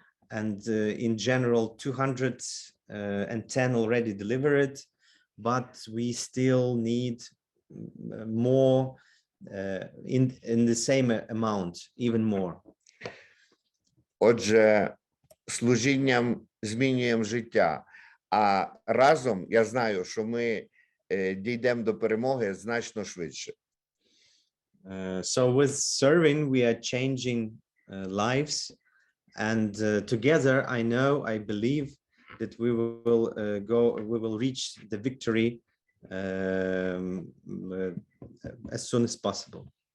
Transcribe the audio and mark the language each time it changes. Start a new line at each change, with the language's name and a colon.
English: And in general, 210 already delivered, but we still need more in the same amount, even more.
Ukrainian: Отже, служінням змінюємо життя, а разом я знаю, що ми дійдемо до перемоги значно швидше.
English: So with serving, we are changing lives, and together, I believe that we will reach the victory as soon as possible.